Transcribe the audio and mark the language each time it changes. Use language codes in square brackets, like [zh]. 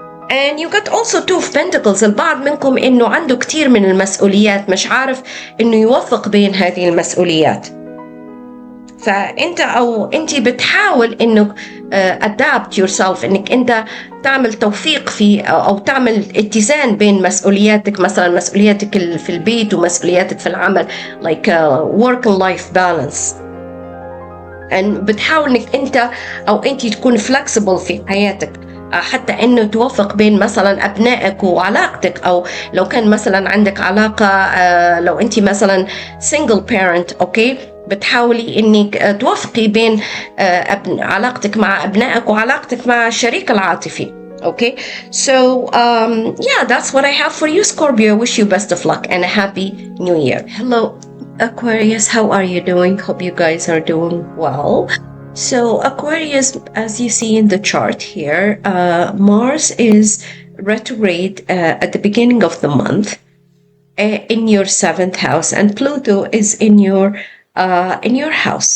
[en] And you got also 2 of Pentacles. [ar] البعض منكم إنه عنده كتير من المسؤوليات، مش عارف إنه يوفق بين هذه المسؤوليات. فانت او انت بتحاول انك [en] adapt yourself، [ar] انك انت تعمل توفيق في او تعمل اتزان بين مسؤولياتك، مثلا مسؤولياتك في البيت ومسؤولياتك في العمل، [en] like work and life balance. [ar] بتحاول انك انت او انت تكون flexible في حياتك، حتى انه توفق بين مثلا ابنائك وعلاقتك، او لو كان مثلا عندك علاقه، لو انت مثلا single parent، اوكي، بتحاولي انك توفقي بين علاقتك مع ابنائك وعلاقتك مع الشريك العاطفي. [en] Okay, so yeah, that's what I have for you, Scorpio. Wish you best of luck and a happy new year. Hello, Aquarius, how are you doing? Hope you guys are doing well. So Aquarius, as you see in the chart here, Mars is retrograde at the beginning of the month in your 7th house, and Pluto is in your house.